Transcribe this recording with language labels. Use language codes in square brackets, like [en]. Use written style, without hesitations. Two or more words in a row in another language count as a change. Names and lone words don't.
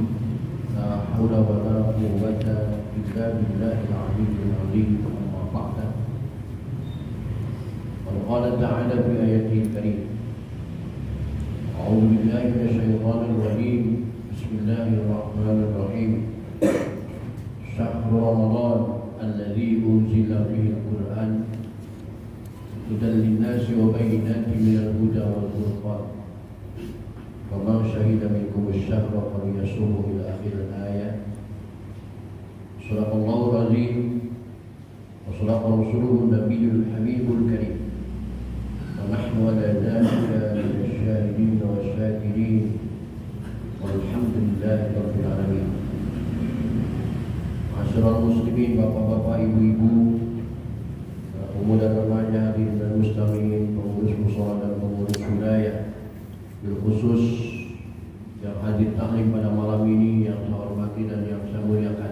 [ar] لا حول ولا قوة إلا بالله العلي العظيم. أما بعد. قال تعالى في آياته كريم. أعوذ بالله من الشيطان الرجيم. بسم الله الرحمن الرحيم. شهر رمضان الذي أنزل فيه القرآن هدى للناس وبينات من الهدى والفرقان. فمن شهد منكم الشهر فليصمه إلى آخر الآية. صدق الله العظيم وصدق رسوله النبي الحبيب الكريم. ونحن على ذلك من الشاهدين والشاكرين والحمد لله رب العالمين. [id] Masyarakat muslimin, bapak-bapak, ibu-ibu, pemuda remaja, hadirin dan mustami'in, pengurus mushola dan pengurus wilayah, khusus yang hadir taklim pada malam ini yang saya hormati dan yang saya muliakan.